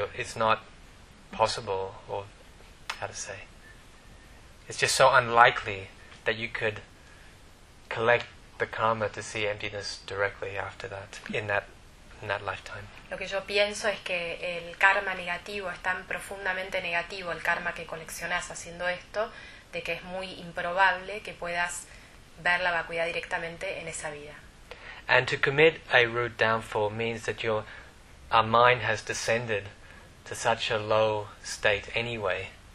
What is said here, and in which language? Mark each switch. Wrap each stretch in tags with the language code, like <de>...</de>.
<en>It's not possible, or how to say, it's just so unlikely that you could collect the karma to see emptiness directly after that, in that lifetime.</en> <es>Lo que yo pienso es que el karma negativo es tan profundamente negativo, el karma que coleccionas haciendo esto, de que es muy improbable que puedas ver la vacuidad directamente en esa vida.</es> <en>And to commit a root downfall means that our mind has descended to such a low state anyway.</en>